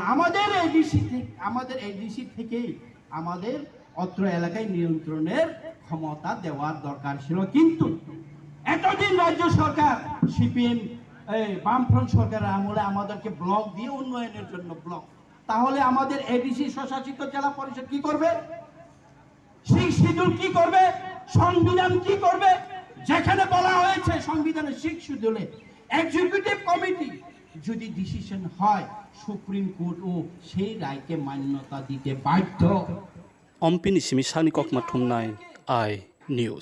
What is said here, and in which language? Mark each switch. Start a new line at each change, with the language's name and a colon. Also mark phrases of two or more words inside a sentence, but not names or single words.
Bangla: আমাদের এডিসি থেকেই আমাদের অত্র এলাকায় নিয়ন্ত্রণের ক্ষমতা দেওয়ার দরকার ছিল, কিন্তু এতদিন রাজ্য সরকার সিপিএম বামফ্রন্ট সরকারের আমলে আমাদেরকে ব্লক দিয়ে উন্নয়নের জন্য ব্লক, তাহলে আমাদের এডিসি স্বশাসিত জেলা পরিষদ কি করবে? শিডিউল কি করবে? সংবিধান কি করবে? যেখানে বলা হয়েছে সংবিধানের শিডিউলে
English: executive committee
Bangla: যদি ডিসিশন হয়, সুপ্রিম কোর্ট ও সেই রায়কে মান্যতা দিতে বাধ্য।
Kok Borok: Ampi ni simi sani kok mathumnai I News.